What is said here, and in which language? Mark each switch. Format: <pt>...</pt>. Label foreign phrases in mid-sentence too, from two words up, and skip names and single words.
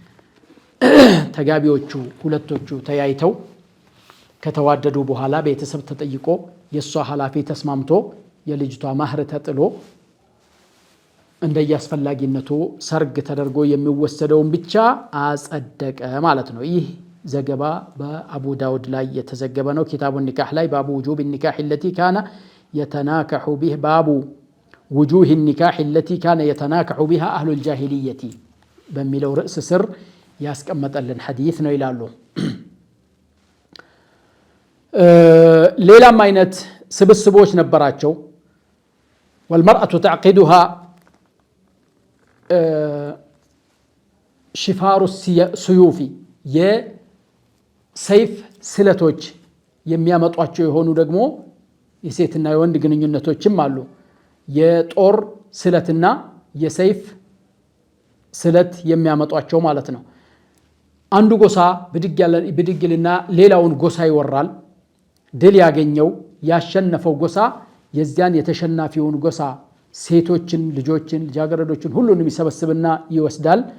<am>ተጋቢዎቹ ሁለቶቹ ተያይተው ከተዋደዱ በኋላ ቤተሰብ ተጠይቆ የሷ ኃላፊ ተስማምቶ የልጅቷ ማህር ተጥሎ እንደያስፈላጊነቱ ሰርግ ተደርጎ የሚወሰደውን ብቻ አጸደቀ ማለት ነው። ይህ ዘገባ በአቡ ዳውድ ላይ የተዘገበ ነው።</am> <ar>كتاب النكاح</ar> <am>ላይ</am> <ar>باب وجوب نكاح التي كان يتناكح به</ar> <am>ባቡ</am> <ar>وجوه النكاح التي كان يتناكح بها أهل الجاهلية</ar> <am>በሚለው ርዕስ ስር ያስቀመጠልን ሐዲስ ነው ይላሉ። ሌላም አይነት ስብስቦች ነበራቸው።</am> <ar>والمرأة تعقدها شفار السيوف</ar> <am>የሰይፍ ስለቶች የሚያመጧቸው የሆኑ ደግሞ የሴትና የወንድ ግንኙነቶችም አሉ። የጦር ስለትና የሰይፍ ስለት የሚያመጧቸው ማለት ነው። አንዱ ጎሳ ብድግልና ሌላውን ጎሳ ይወራል። ድል ያገኘው ያሸነፈው ጎሳ የዚያን የተሸናፊውን ጎሳ ሴቶችን፣ ልጆችን፣ ልጃገረዶችን ሁሉንም ይሰበስብና ይወስዳል።</am>